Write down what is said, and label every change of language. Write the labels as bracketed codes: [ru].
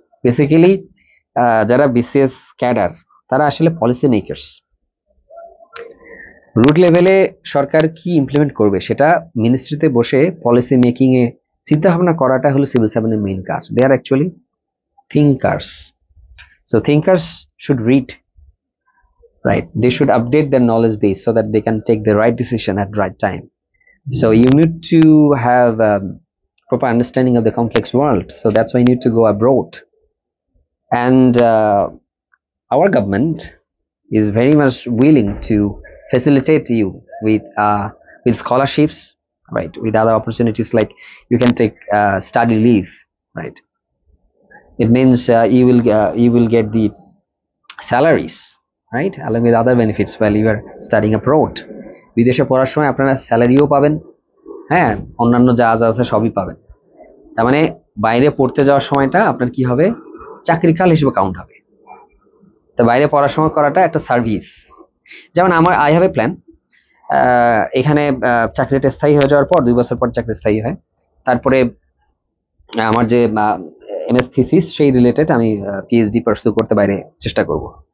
[bn] Basically যারা BCS cadre, তারা আসলে পলিসি মেকার্স। রুট লেভেলে সরকার কি ইমপ্লিমেন্ট করবে সেটা মিনিস্ট্রিতে বসে পলিসি মেকিং এ চিন্তা ভাবনা করাটা হলো সিভিল সার্ভেন্টের মেইন কাজ। [en] They are actually thinkers. So thinkers should read, right? They should update their knowledge base so that they can take the right decision at right time. So you need to have proper understanding of the complex world. So that's why you need to go abroad. And our government is very much willing to facilitate you with scholarships, right? With other opportunities, like you can take study leave, right? It means you will get the salaries, right, along with other benefits while you are studying abroad. [bn] বিদেশে পড়ার সময় আপনারা স্যালারিও পাবেন, হ্যাঁ, অন্যান্য যা যা আছে সবই পাবেন। তার মানে বাইরে পড়তে যাওয়ার সময়টা আপনার কি হবে, চাকরিকাল হিসেবে কাউন্ট হবে। তো বাইরে পড়াশোনা করাটা একটা সার্ভিস। যেমন আমার [en] I have a plan, [bn] এখানে চাকরিটা স্থায়ী হয়ে যাওয়ার পর 2 বছর পর চাকরি স্থায়ী হয়, তারপরে আমার যে এমএস থিসিস সেই রিলেটেড আমি পিএইচডি পার্সু করতে বাইরে চেষ্টা করব।